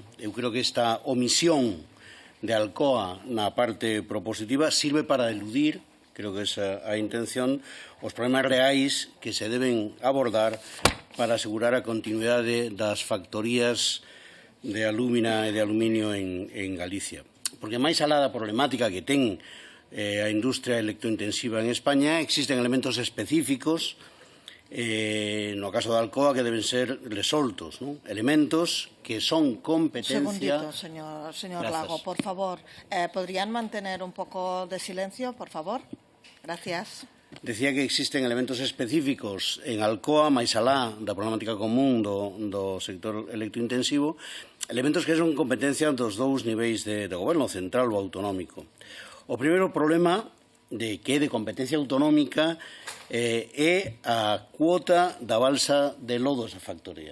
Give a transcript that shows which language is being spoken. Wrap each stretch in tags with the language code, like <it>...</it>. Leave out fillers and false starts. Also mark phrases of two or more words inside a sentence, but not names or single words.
<gl>Eu creo que esta omisión de Alcoa na parte propositiva sirve para eludir, creo que esa é a intención, os problemas reais que se deben abordar para asegurar a continuidade das factorías de alúmina e de aluminio en Galicia. Porque máis alá da problemática que ten a industria electrointensiva en España, existen elementos específicos no caso de Alcoa que deben ser resoltos, ¿no? Elementos que son competencia...</gl> <es>Un segundito, señor Lago, por favor. ¿Podrían mantener un poco de silencio, por favor? Gracias. Decía que existen elementos específicos en Alcoa,</es> <gl>máis alá da problemática común do sector electrointensivo, elementos que son competencia dos dous niveis de goberno, central ou autonómico. O primeiro problema de que é de competencia autonómica é a cuota da balsa de lodos da factoría.</gl>